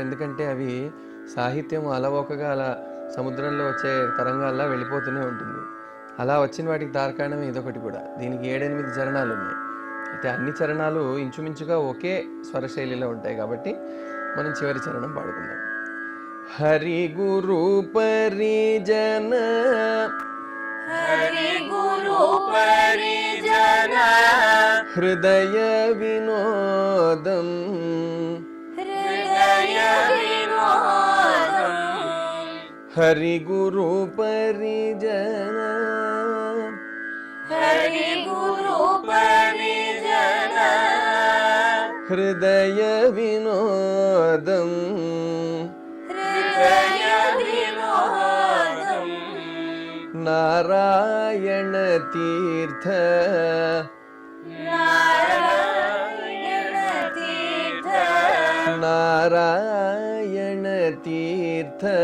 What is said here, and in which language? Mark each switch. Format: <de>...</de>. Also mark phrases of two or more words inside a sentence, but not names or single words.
<te>ఎందుకంటే అవి సాహిత్యం అలవోకగా అలా సముద్రంలో వచ్చే తరంగాల్లా వెళ్ళిపోతూనే ఉంటుంది. అలా వచ్చిన వాటికి తార్కాణం ఇదొకటి కూడా. దీనికి 7-8 చరణాలు ఉన్నాయి. అయితే అన్ని చరణాలు ఇంచుమించుగా ఒకే స్వరశైలిలో ఉంటాయి కాబట్టి మనం చివరి చరణం పాడుకుందాం.</te> <sa>హరి గురు పరిజన हरि गुरु परिजन హృదయ వినోదం हृदय विनोदं హరి గురు పరిజన हरि गुरु परिजन హృదయ వినోదం हृदय विनोदं నారాయణ తీర్థ नारायण तीर्थ నారాయణ తీర్థ</sa>